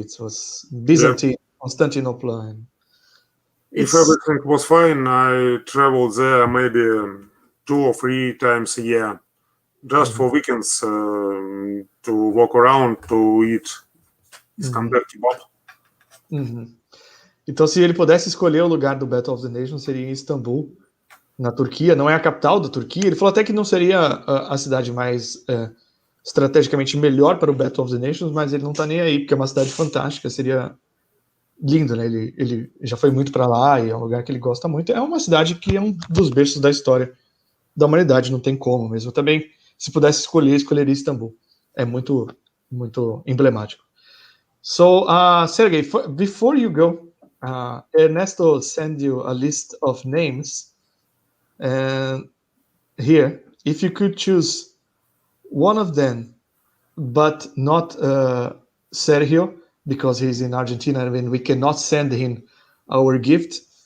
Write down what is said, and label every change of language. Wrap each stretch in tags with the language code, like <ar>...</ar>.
<en>It was Byzantine, Constantinople. And if everything was fine, I traveled there maybe 2 or 3 times a year, just for weekends, to walk around, to eat Iskandar kebab.</en> <pt>Então, se ele pudesse escolher o lugar do Battle of the Nations, seria em Istambul, na Turquia. Não é a capital da Turquia. Ele falou até que não seria a cidade mais estrategicamente melhor para o Battle of the Nations, mas ele não tá nem aí, porque é uma cidade fantástica, seria lindo, né? Ele já foi muito para lá e é um lugar que ele gosta muito. É uma cidade que é um dos berços da história da humanidade, não tem como mesmo. Também, se pudesse escolher, escolheria Istambul. É muito, muito emblemático.</pt> <en>So, Sergey, before you go, Ernesto sent you a list of names, and here, if you could choose one of them, but not Sergio, because he's in Argentina, I mean, we cannot send him our gift.</en>